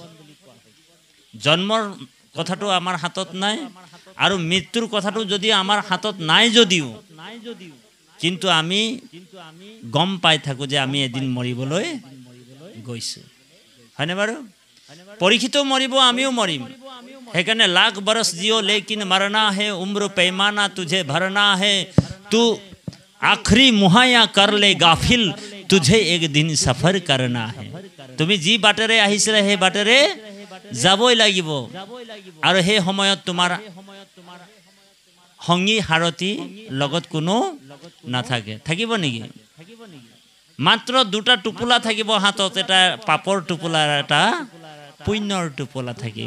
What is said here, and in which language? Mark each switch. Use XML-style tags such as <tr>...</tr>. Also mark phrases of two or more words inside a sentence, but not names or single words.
<as>জন্মৰ কথাটো আমাৰ হাতত নাই, আৰু মৃত্যুৰ কথাটো যদি আমাৰ হাতত নাই যদিও, কিন্তু আমি গম পাই থাকোঁ যে আমি এদিন মৰিবলৈ গৈছোঁ, হয়নে বাৰু? পৰীক্ষিতো মৰিব, আমিও মৰিম। সেইকাৰণে</as> <hi>लाख बरस जियो लेकिन मरना है, उम्र पैमाना तुझे भरना है, तू आखरी मुहैया कर ले गाफिल, तुझे एक दिन सफर करना है।</hi> <as>তুমি যি বাটেৰে আহিছিলে সেই বাটেৰে যাবই লাগিব, আৰু সেই সময়ত তোমাৰ সংগী সাৰথি লগত কোনো নাথাকে। থাকিব নেকি? মাত্ৰ 2টা টোপোলা থাকিব হাতত, এটা পাপৰ টোপোলা, এটা পুণ্যৰ টোপোলা থাকিব।</as>